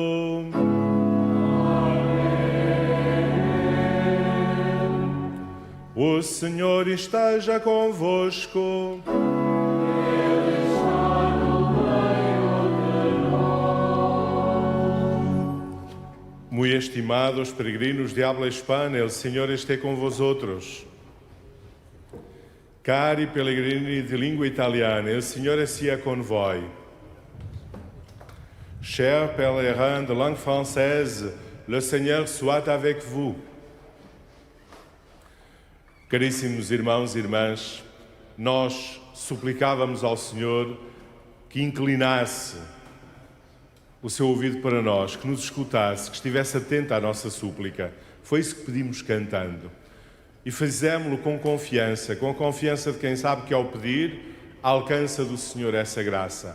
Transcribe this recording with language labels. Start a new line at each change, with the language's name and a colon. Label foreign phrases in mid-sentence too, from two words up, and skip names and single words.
Portuguese: O Senhor esteja convosco. Ele está no meio de nós.
Spanish: Muito estimados peregrinos de habla hispana, el
Portuguese: Senhor esteja com
Spanish: vosotros.
Italian: Cari pellegrini di lingua italiana, il Signore sia con voi.
French: Chers pèlerins de langue française, le Seigneur soit avec vous.
Portuguese: Caríssimos irmãos e irmãs, nós suplicávamos ao Senhor que inclinasse o seu ouvido para nós, que nos escutasse, que estivesse atento à nossa súplica. Foi isso que pedimos cantando. E fizemos-lo com a confiança de quem sabe que ao pedir, alcança do Senhor essa graça.